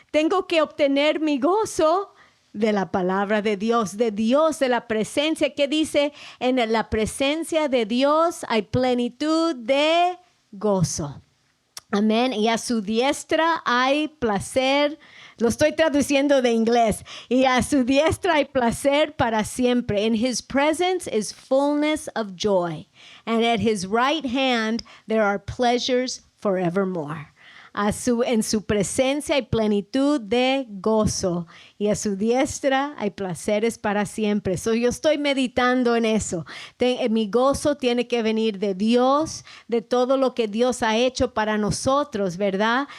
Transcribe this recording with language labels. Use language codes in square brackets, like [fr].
[es] Tengo que obtener mi gozo de la palabra de Dios, de la presencia. ¿Qué dice? En la presencia de Dios hay plenitud de gozo. Amén. Y a su diestra hay placer. Lo estoy traduciendo de inglés. Y a su diestra hay placer para siempre. [en] In his presence is fullness of joy. And at his right hand there are pleasures forevermore. [es] En su presencia hay plenitud de gozo y a su diestra hay placeres para siempre. Yo estoy meditando en eso. Mi gozo tiene que venir de Dios, de todo lo que Dios ha hecho para nosotros, ¿verdad?